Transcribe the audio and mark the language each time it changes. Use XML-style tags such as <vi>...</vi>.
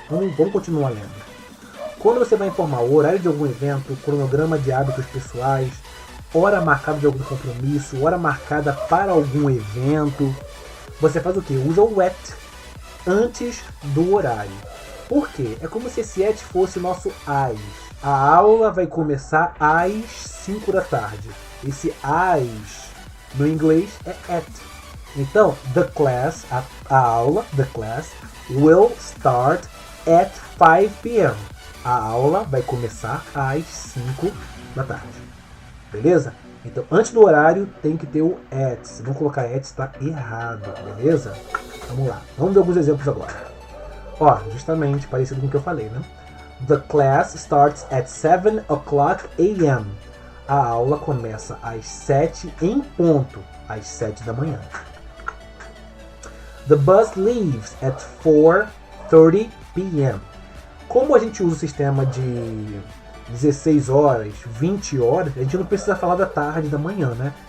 <pt>Vamos continuar lendo. Quando você vai informar o horário de algum evento, o cronograma de hábitos pessoais, hora marcada de algum compromisso, hora marcada para algum evento, você faz o quê? Usa o at antes do horário. Por quê? É como se esse at fosse nosso AS. A aula vai começar às 5 da tarde. Esse AS no inglês é at. Então,</pt> <en>the class,</en> <pt>a aula,</pt> <en>the class, will start at 5 p.m.</en> <pt>A aula vai começar às 5 da tarde. Beleza? Então, antes do horário, tem que ter o at. Se não colocar at, está errado. Beleza? Vamos lá. Vamos ver alguns exemplos agora. Ó, justamente parecido com o que eu falei, né?</pt> <en>The class starts at 7 o'clock a.m.</en> <pt>A aula começa às 7 em ponto, às 7 da manhã.</pt> <en>The bus leaves at 4:30 p.m.</en> <pt>Como a gente usa o sistema de 16 horas, 20 horas, a gente não precisa falar da tarde, da manhã, né?</pt>